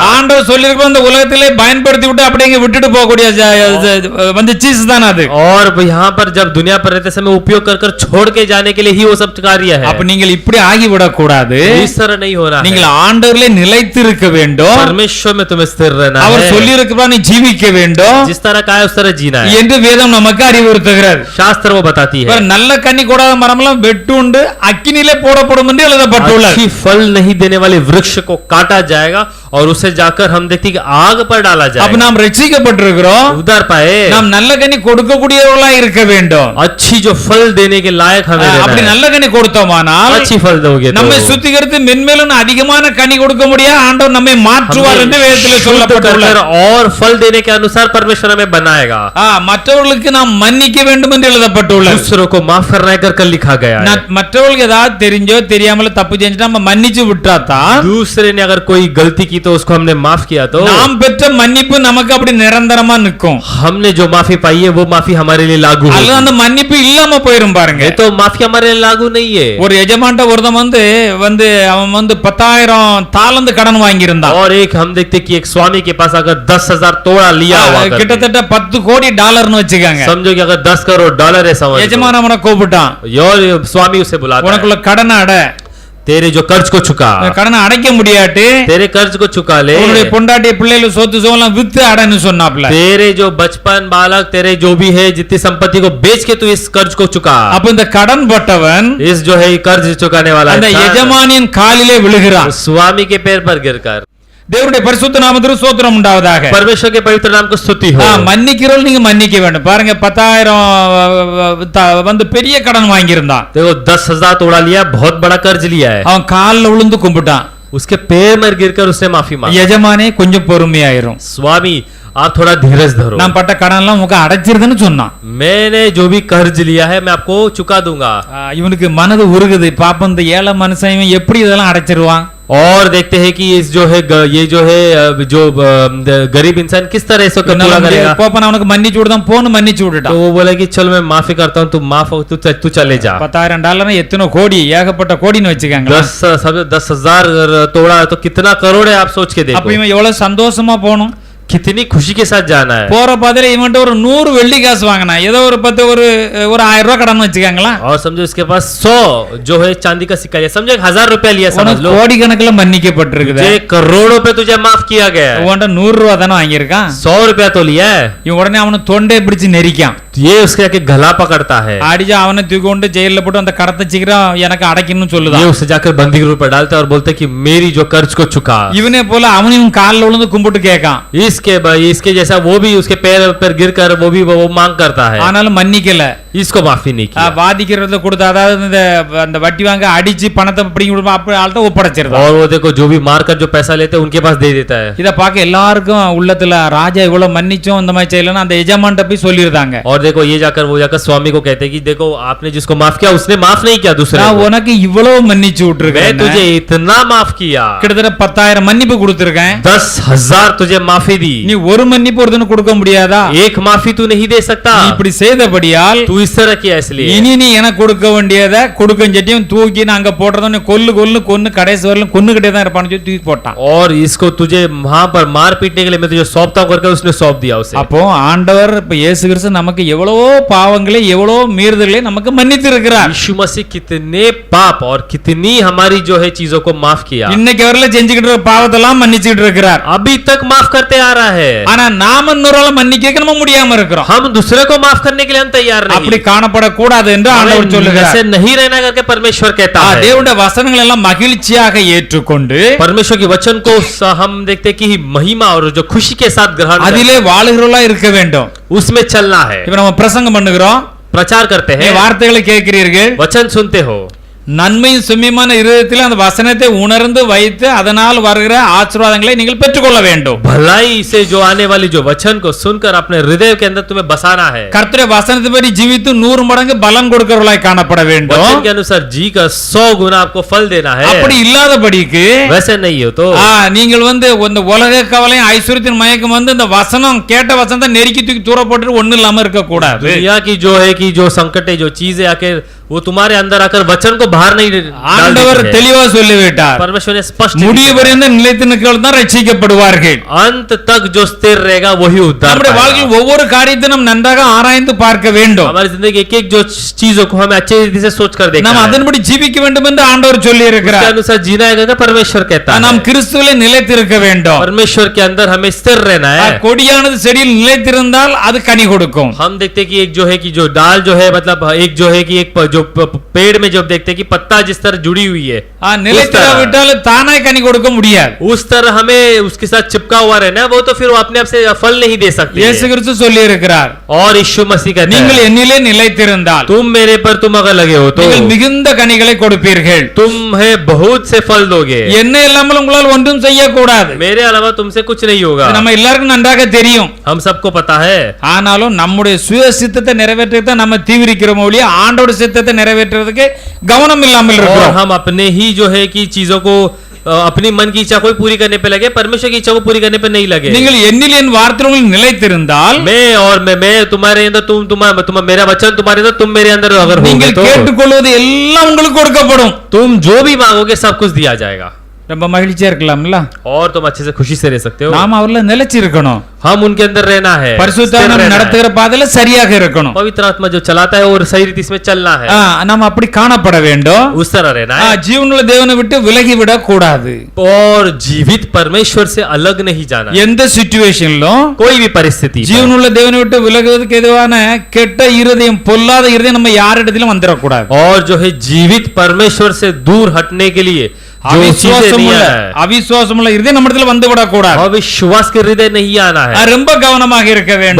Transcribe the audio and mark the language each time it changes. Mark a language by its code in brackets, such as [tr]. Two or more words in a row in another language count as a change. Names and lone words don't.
[ta] ஆண்டவர் சொல்லியிருக்கிற அந்த உலகத்திலே பயன்படுத்தி விட்டு அப்படியே இங்க விட்டுட்டு போகக்கூடிய வந்து சீஸ் தான் அது, [hi] और यहाँ पर जब दुनिया पर रहते समय उपयोग कर छोड़ के जाने के लिए ही वो सब कार्य है। [ta] அப்ப நீங்கள் இப்படி ஆகிவிடக் கூடாது, [hi] इस तरह नहीं होना [ta] நீங்கள் [hi] है। [ta] ஆண்டவரிலே நிலைத்து இருக்க வேண்டும், [hi] परमेश्वर में तुम्हें स्थिर रहना [ta] அவர் [hi] है, [ta] சொல்லி இருக்கிறார் நீ ஜீவிக்க வேண்டும் [hi] जिस तरह का है उस तरह जीना है। [ta] என்று வேதம் நமக்கு அறிவுறுத்துகிறது, [hi] शास्त्र वो बताती है। [ta] நல்ல கனி கொடாத மரமெல்லாம் வெட்டுண்டு அக்கினிலே போடப்படும் என்று எழுதப்பட்டுள்ளது, [hi] अच्छी फल नहीं देने वाले वृक्ष को काटा जाएगा और उसे जाकर हम देखते कि आग पर डाला [ta] அப்ப [hi] जाएगा। [ta] நாம் ரட்சிக்கப்பட்டிருக்கிறோம், [hi] उद्धार पाए, [ta] நாம் நல்ல கனி கொடுக்கக்கூடியவர்களா இருக்க வேண்டும், [hi] अच्छी जो फल देने के लायक हमें [ta] அப்படி [hi] देना है। [ta] நல்ல கனி கொடுத்தோமானால் [hi] अच्छी फल दोगे तो [ta] நம்மை சுத்திகரித்து மென்மேலும் அதிகமான கனி கொடுக்க முடியாது, ஆண்டவர் நம்மை மாற்றுவார் என்று வேதத்தில் [hi] शुद्ध [ta] சொல்லப்பட்டுள்ளது, [hi] कर और फल देने के अनुसार परमेश्वर हमें बनाएगा। [ta] மற்றவர்களுக்கு நாம் மன்னிக்க வேண்டும் என்று எழுதப்பட்டுள்ளது, [hi] दूसरों को माफ करना है कर लिखा गया है। [ta] மற்றவர்களுக்கு ஏதாவது தெரிஞ்சோ தெரியாமல தப்பு செஞ்சுட்டா நம்ம மன்னிச்சு விட்டாதான் [hi] दूसरे ने अगर कोई गलती की तो उसको हमने माफ किया तो [ta] நாம் பெற்ற மன்னிப்பு நமக்கு அப்படி நிரந்தரமா நிற்கும், [hi] हमने जो माफी पाई है वो माफी माफी हमारे लिए लागू [ta] அல்லது [hi] होगी। [ta] அந்த மன்னிப்பு இல்லாம போயிரும் பாருங்க. [hi] नहीं तो माफी हमारे लिए लागू नहीं है। [ta] ஒரு எஜமான்ட்ட ஒருத்தன் வந்து அவன் 10,000 தாலந்து கடன் வாங்கியிருந்தான். [hi] और एक हम देखते कि एक स्वामी के पास अगर 10,000 तोड़ा लिया हुआ करके, [ta] கிட்டத்தட்ட 10 கோடி டாலர்னு வச்சுக்காங்க. [hi] समझो कि अगर 10 करोड़ डॉलर है समझ लो। [ta] எஜமான் அவனை கூப்பிட்டான். [hi] और स्वामी उसे बुलाता है, [ta] உனக்குள்ள கடனை அட, [hi] तेरे जो कर्ज को चुका, [ta] கடனை அடைக்க முடியாட்டு [hi] तेरे कर्ज को चुका ले, [ta] உன்னுடைய பொண்டாட்டி பிள்ளைகள் சொத்து சுகம்லாம் வித்து அடன்னு சொன்னாப்ல. [hi] तेरे जो बचपन बालक तेरे जो भी है जितनी संपत्ति को बेच के तू इस कर्ज को चुका। [ta] அப்ப இந்த கடன் பட்டவன் [hi] इस जो है कर्ज चुकाने वाला [ta] அந்த [hi] इंसान [ta] எஜமானின் காலிலே விழுகிறான். [hi] स्वामी के पैर पर गिरकर, [ta] தேவனுடைய பரிசுத்த நாமத்திற்கு ஸ்தோத்திரம் உண்டாவதாக. [hi] परमेश्वर के पवित्र नाम को स्तुति हो। [ta] மன்னிக்கிறவர்கள் நீங்க மன்னிக்க வேண்டும். பாருங்க 10,000 வந்து பெரிய கடன் வாங்கியிருந்தான். [hi] देखो 10,000 तोड़ा लिया, बहुत बड़ा कर्ज लिया है। [ta] அவன் காலில் விழுந்து கும்பிட்டான். [hi] उसके पैर में गिरकर उसने माफी मांगी। [ta] எஜமானே கொஞ்சம் பொறுமையாயிரும், [hi] स्वामी आप थोड़ा धीरज धरो, [ta] நான் பட்ட கடன் எல்லாம் உங்க அடைச்சிருதுன்னு சொன்னான். [hi] मैंने जो भी कर्ज लिया है मैं आपको चुका दूंगा। [ta] இவனுக்கு மனது உருகுது. பாப்ப இந்த ஏழை மனுஷன் இவன் எப்படி இதெல்லாம் அடைச்சிருவான். [hi] और देखते हैं कि इस जो है ये जो है जो गरीब इंसान किस तरह इसको पूरा करेगा। [ta] போப்ப நான் உனக்கு மன்னிச்சு விடுதான் போன்னு மன்னிச்சு விட்டுட்டான். [hi] तो वो बोले कि चलो मैं माफी करता हूँ, तू माफ हो, तू चले जा। [ta] $10,000 எத்தனை கோடி, ஏகப்பட்ட கோடின்னு வச்சுக்காங்க. [hi] 10,000 तोड़ा तो कितना करोड़ है आप सोच के [ta] அப்ப [hi] देखो। [ta] இவன் எவ்வளவு சந்தோஷமா போகணும். [hi] कितनी खुशी के साथ जाना है। [ta] போற பாதையில இவன்ட்ட ஒரு 100 வெள்ளி காசு வாங்கினா, ஏதோ ஒரு 10 ஒரு 1000 ரூபாய் கடன் வச்சுக்காங்களா. [hi] और समझो इसके पास 100 जो है चांदी का सिक्का लिया, समझो 1,000 रुपया लिया, समझ लो [ta] கோடி கணக்குல மன்னிக்கப்பட்டிருக்குது. [hi] तुझे करोड़ों पे तुझे माफ किया गया है। [ta] உன்கிட்ட 100 ரூபாய் தானே வாங்கியிருக்கான். [hi] 100 रुपया तो लिया है। [ta] இவன் உடனே அவனை தொண்டை பிடிச்சு நெரிக்கான். [hi] ये उसके आके गला पकड़ता है, [ta] அடிச்சு அவனை தூக்கி கொண்டு ஜெயில போட்டு அந்த கடத்தை சீக்கிரம் எனக்கு அடைக்கணும்னு [hi] ये [ta] சொல்லுதான். [hi] उसे जाकर बंदी गृह पर डालता है और बोलते हैं कि मेरी जो कर्ज को चुका। [ta] இவனே போல அவனையும் காலில் விழுந்து கும்பிட்டு கேட்கான். [hi] इसके जैसा वो भी उसके पैर पर गिरकर वो भी वो मांग करता है, [ta] ஆனாலும் மன்னிக்கல. [hi] इसको माफी नहीं किया। [ta] வாதிக்கிறத கொடுத்து, அதாவது அந்த வட்டி வாங்க அடிச்சு பணத்தை பிடிங்கி கொடுப்பா, அப்படி ஆள்கிட்ட ஒப்படைச்சிருந்தான். [hi] और वो देखो जो भी मार कर जो पैसा लेते हैं उनके पास दे देता है। [ta] இத பார்க்க எல்லாருக்கும் உள்ளத்துல ராஜா இவ்வளவு மன்னிச்சோம் இந்த மாதிரி செய்யலன்னு அந்த எஜமான்ட்ட போய் சொல்லிருந்தாங்க. [hi] और देखो ये जाकर वो जाकर स्वामी को कहते हैं कि देखो आपने जिसको माफ किया उसने माफ नहीं किया दूसरे [ta] நான் [hi] को। [ta] உனக்கு இவ்வளவு மன்னிச்சு [hi] मैं [ta] விட்டுருக்கேன். [hi] तुझे इतना माफ किया, [ta] கிட்டத்தட்ட 10,000 மன்னிப்பு கொடுத்திருக்கேன். [hi] 10,000 तुझे माफी दी, [ta] நீ ஒரு மன்னிப்பு ஒருத்தனுக்கு கொடுக்க முடியாதா? [hi] एक माफी तू नहीं दे सकता। [ta] நீ இப்படி செய்தபடியால் [hi] तू इस तरह किया इसलिए [ta] இனி நீ எனக்கு கொடுக்க வேண்டியதை கொடுக்கஞ்சட்டியும் தூக்கி நான் அங்க போடுறதுன்னு கொன்னு கடைசி வரலும் கொன்னுகிட்டே தான் இருப்பான்னு சொல்லி தூக்கி போட்டான். [hi] और इसको तुझे वहां पर मार पीटने के लिए मैं तुझे सौंपता हूं करके उसने सौंप दिया उसे। [ta] அப்போ ஆண்டவர் இப்ப இயேசு கிறிஸ்து நமக்கு எவ்வளவோ பாவங்களை எவ்வளவோ மீறுதல்களை நமக்கு மன்னித்து இருக்கிறார். [hi] यीशु मसीह कितने पाप और कितनी हमारी जो है चीजों को माफ किया, [ta] இன்னைக்கு வரல செஞ்சுக்கிட்டு இருக்க பாவத்தெல்லாம் மன்னிச்சுட்டு இருக்கிறார். [hi] अभी तक माफ करते आ रहा है। [ta] ஆனா நாம இன்னொரு மன்னிக்க நம்ம முடியாம இருக்கிறோம். [hi] हम दूसरे को माफ करने के लिए हम तैयार [ta] அப்படி [hi] नहीं, [ta] காணப்படக்கூடாது என்று ஆண்டவர் சொல்லுகிறார். [hi] ऐसे नहीं रहना करके परमेश्वर कहता है। [ta] தேவனுடைய வசனங்கள் எல்லாம் மகிழ்ச்சியாக ஏற்றுக்கொண்டு [hi] परमेश्वर के वचन को हम देखते कि महिमा और जो खुशी के साथ ग्रहण [ta] அதிலே வாழுகிறவர்களா இருக்க வேண்டும். [hi] उसमें चलना है। [ta] இப்ப நம்ம பிரசங்கம் பண்ணுகிறோம், [hi] प्रचार करते हैं, [ta] வார்த்தைகளை கேட்கிறீர்கள், [hi] वचन सुनते हो, [ta] நன்மையும் சும்மியமான இருதயத்தில் அந்த வசனத்தை உணர்ந்து வைத்து அதனால் வருகிற ஆசீர்வாதங்களை நீங்கள் பெற்றுக்கொள்ள வேண்டும். [hi] भलाई से जो आने वाली जो वचन को सुनकर अपने हृदय के अंदर तुम्हें बसाना है। [ta] கர்த்தருடைய வசனத்தின்படி ஜீவித்து 100 மடங்கு பலன் கொடுக்கிறவர்களாய் காணப்பட வேண்டும். [hi] वचन के अनुसार जी का 100 गुना आपको फल देना है। [ta] அப்படி இல்லாதபடிக்கு [hi] वैसे नहीं हो तो [ta] நீங்கள் இந்த உலக கவலையும் ஐஸ்வர்யத்தின் மயக்கம் இந்த வசனம் கேட்ட வசனத்தை நெருக்கி தூக்கி தூர போட்டு ஒண்ணு இல்லாம இருக்க கூடாது. [hi] दुनिया की जो है कि जो संकट है जो चीजें आकर वो तुम्हारे अंदर आकर वचन को बाहर नहीं डाल [ta] ஆண்டவர் [hi] देती है। [ta] தெளிவா சொல்லிவிட்டார், [hi] परमेश्वर ने स्पष्ट [ta] முடிவு வரைந்த நிலைத்து நிற்கிறவர்கள் தான் ரட்சிக்கப்படுவார்கள். [hi] अंत तक जो स्थिर रहेगा वही उद्धार [ta] நம்முடைய [hi] पाएगा। [ta] வாழ்க்கையில் ஒவ்வொரு காரியத்தையும் நாம் நன்றாக ஆராய்ந்து பார்க்க வேண்டும். [hi] हमारी जिंदगी एक एक जो चीजों को हमें अच्छे रीति से सोच कर देखना [ta] நாம் [hi] है। [ta] அதன்படி ஜீவிக்க வேண்டும் என்று ஆண்டவர் சொல்லி [hi] उसके [ta] இருக்கிறார். [hi] अनुसार जीना है करके परमेश्वर कहता है। [ta] நாம் கிறிஸ்துவிலே நிலைத்திருக்க வேண்டும். [hi] परमेश्वर के अंदर हमें स्थिर रहना है। [ta] கொடியானது செடியில் நிலைத்திருந்தால் அது கனி கொடுக்கும். [hi] हम देखते हैं कि एक जो है कि जो डाल जो है मतलब एक जो है कि एक जो पेड़ में जब देखते हैं कि पत्ता जिस तरह जुड़ी हुई है, [ta] நிலைத்திராவிட்டால் தானாய் கனி கொடுக்க முடியாது. [hi] उस तरह हमें उसके साथ चिपका हुआ रहना है, वो तो फिर वो अपने आप से फल नहीं दे सकती [ta] இயேசு [hi] है। [ta] கிறிஸ்து சொல்லி இருக்கிறார், [hi] और यीशु मसीह कहते [ta] நீங்கள் [hi] हैं [ta] என்னிலே நிலைத்திருந்தால் [hi] तुम मेरे पर तुम अगर लगे हो तो [ta] நீங்கள் மிகுந்த கனிகளை கொடுப்பீர்கள். [hi] तुम है बहुत से फल दोगे। [ta] என்ன இல்லாமல் உங்களால் ஒன்றும் செய்யக்கூடாது. [hi] मेरे अलावा तुमसे कुछ नहीं होगा। [ta] இது நம்ம எல்லாருக்கும் நன்றாக தெரியும். [hi] हम सबको पता है। [ta] ஆனாலும் நம்முடைய சுய சித்தத்தை நிறைவேற்றத்தை நம்ம தீவிரிக்கிறோம் ஒழிய ஆண்டோட சித்தத்தை நிறைவேற்றுறதுக்கு கவனம் இல்லாமல் [hi] और [ta] இருக்கிறோம். [hi] हम अपने ही जो है कि चीजों को अपनी मन की इच्छा को पूरी करने पे लगे, परमेश्वर की इच्छा को पूरी करने पे नहीं लगे। [ta] நீங்கள் என்னில் என் வார்த்தை உங்களுக்கு நிலைத்திருந்தால், [hi] मैं तुम्हारे अंदर, तुम मेरा वचन तुम्हारे अंदर, तुम मेरे अंदर अगर होगे [ta] நீங்கள் [hi] तो [ta] கேட்டுக்கொள்வது எல்லாம் உங்களுக்கு கொடுக்கப்படும். [hi] तुम जो भी मांगोगे सब कुछ दिया जाएगा [ta] ரொம்ப மகிழ்ச்சியா இருக்கலாம்ல? [hi] और तुम अच्छे से खुशी से रह सकते हो। [ta] நாம அவர்ல நிலைச்சு இருக்கணும். [hi] हम उनके अंदर रहना है, [ta] பரிசுத்த [hi] स्थिर [ta] ஆவியானவர் [hi] रहना है। [ta] நடத்துகிற பாதையில சரியாக இருக்கணும். [hi] पवित्र आत्मा जो चलाता है और सही रीति में चलना है, [ta] நாம அப்படி காணப்பட வேண்டும். [hi] उस तरह रहना है। [ta] ஜீவனுள்ள தேவனை விட்டு விலகி விட கூடாது. [hi] और जीवित परमेश्वर से अलग नहीं जाना है। [ta] எந்த சிச்சுவேஷன்லும் [hi] कोई भी परिस्थिति पर। [ta] ஜீவனுள்ள தேவனை விட்டு விலகுவதற்கு எதுவான கெட்ட இருதயம், பொல்லாத இருதயம் நம்ம யாரிடத்திலும் வந்துடக்கூடாது. [hi] और जो है जीवित परमेश्वर से दूर हटने के लिए जो चीजें नहीं है, [ta] அவிசுவாசமுள்ள இருதயம் நம்ம இடத்துல வந்து விடக்கூடாது. [hi] अविश्वास के हृदय नहीं आना है। [ta] ரொம்ப கவனமாக இருக்க வேண்டும்.